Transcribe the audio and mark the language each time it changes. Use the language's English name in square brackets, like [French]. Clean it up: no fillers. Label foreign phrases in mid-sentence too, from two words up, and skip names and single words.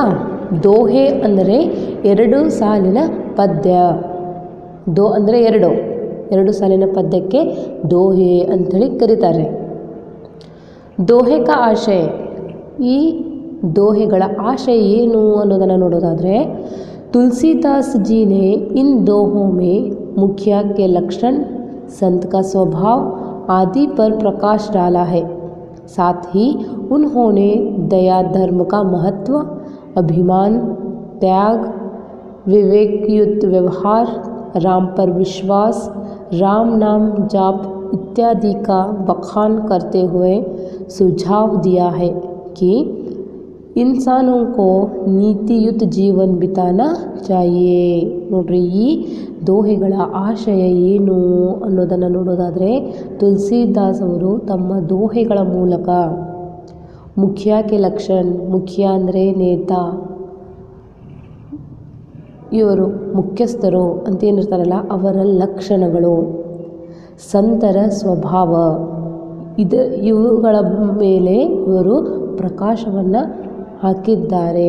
[Kannada] ದೋಹೆ ಅಂದರೆ 2 ಸಾಲಿನ ಪದ್ಯ। ದೋ ಅಂದರೆ 2 ಸಾಲಿನ ಪದ್ಯಕ್ಕೆ ದೋಹೆ ಅಂಥೇಳಿ ಕರೀತಾರೆ। [Hindi] दोहे का आशय, [Kannada] ಈ ದೋಹೆಗಳ ಆಶಯ ಏನು ಅನ್ನೋದನ್ನು ನೋಡೋದಾದರೆ, [Hindi] तुलसीदास जी ने इन दोहों में मुखिया के लक्षण, संत का स्वभाव आदि पर प्रकाश डाला है। साथ ही उन्होंने दया, धर्म का महत्व, अभिमान, त्याग, विवेकयुक्त व्यवहार, राम पर विश्वास, राम नाम जाप इत्यादि का बखान करते हुए सुझाव दिया है कि इंसानों को नीतियुक्त जीवन बिताना चाहिए। [Kannada] ನೋಡ್ರಿ, ಈ ದೋಹೆಗಳ ಆಶಯ ಏನು ಅನ್ನೋದನ್ನು ನೋಡೋದಾದರೆ, ತುಳಸಿದಾಸ್ ಅವರು ತಮ್ಮ ದೋಹೆಗಳ ಮೂಲಕ [Hindi] मुखिया के लक्षण, [Kannada] ಮುಖಿಯಾ ಅಂದರೆ ನೇತಾ, ಇವರು ಮುಖ್ಯಸ್ಥರು ಅಂತೇನಿರ್ತಾರಲ್ಲ ಅವರ ಲಕ್ಷಣಗಳು, ಸಂತರ ಸ್ವಭಾವ, ಇವುಗಳ ಮೇಲೆ ಇವರು ಪ್ರಕಾಶವನ್ನು ಹಾಕಿದ್ದಾರೆ.